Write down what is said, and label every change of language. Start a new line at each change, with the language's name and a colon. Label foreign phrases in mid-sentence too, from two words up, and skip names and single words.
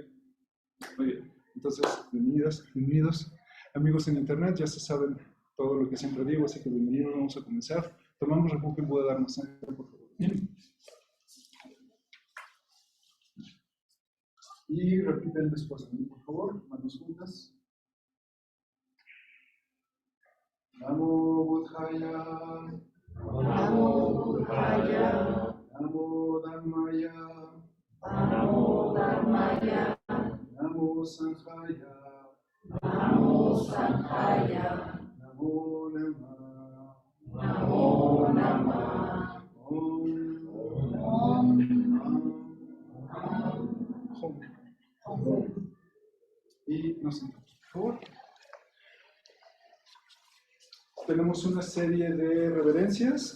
Spanish: Muy bien, entonces, bienvenidos. Amigos en internet, ya se saben todo lo que siempre digo, así que bienvenidos, vamos a comenzar. Tomamos refugio en Buda Dharma Sangha, por favor. Bien. Y repiten después de mí, por favor, manos juntas.
Pali: Namo Buddhaya. Namo Buddhaya. Namo Dhammaya. Namo Dhammaya. Namo Sanghaya. Namo Sanghaya. Namo Namah. Namo Namah. Om.
Spanish: Y nos sentamos, por favor. Tenemos una serie de reverencias.